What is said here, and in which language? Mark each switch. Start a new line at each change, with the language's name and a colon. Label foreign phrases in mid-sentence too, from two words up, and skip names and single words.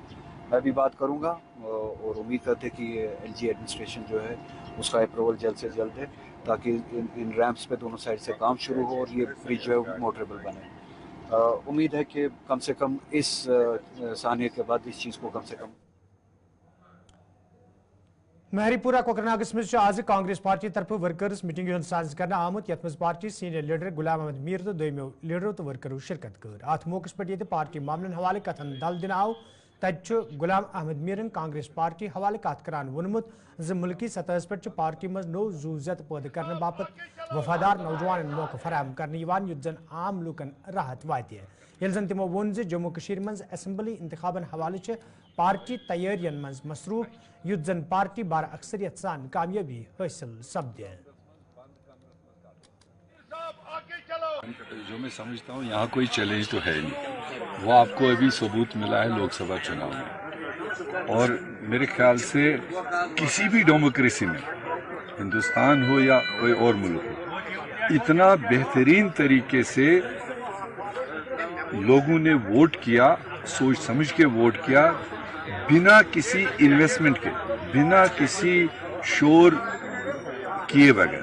Hindi: मैं भी बात करूंगा और उम्मीद करते कि
English: LG administration
Hindi: जो है उसका अप्रूवल जल्द से जल्द है, ताकि इन रैंप्स पे दोनों साइड से काम शुरू हो और ये ब्रिज जो है मोटरेबल बने। उम्मीद है कि कम से कम इस सानिया के बाद इस चीज़ को कम से कम।
Kashmiri: महरीपुरा कोकरनागस में आज कांग्रेस पार्टी तरफ
English: workers meeting
Kashmiri: साज कर आमुत यथ पार्टी
English: senior leader
Kashmiri: गुलाम अहमद मीर तो दोमो लीडरों तो वर्करों शिरकत कर। अत मौके पे पार्टी मामलन हवाले कथन दल दिन आव तत गुलाम अहमद मीरन कांग्रेस पार्टी हवाले कत करान वोनमुत ज मुल्की सतह पे पार्टी मज नो जूजत पैदा करने बापत वफादार नौजवान मौका फराहम करने युत जन आम लूकन राहत वात ये जन तमो वोन जम्मू कशीर मज असम्बली इंतखाबन हवाले पार्टी तैयारियन मज मसरूफ युत जन पार्टी बार अक्सरियत सान कामयाबी हासिल सपदे।
Hindi: जो मैं समझता हूँ यहाँ कोई चैलेंज तो है नहीं, वो आपको अभी सबूत मिला है लोकसभा चुनाव में। और मेरे ख्याल से किसी भी डेमोक्रेसी में, हिंदुस्तान हो या कोई और मुल्क हो, इतना बेहतरीन तरीके से लोगों ने वोट किया, सोच समझ के वोट किया, बिना किसी इन्वेस्टमेंट के, बिना किसी शोर किए बगैर।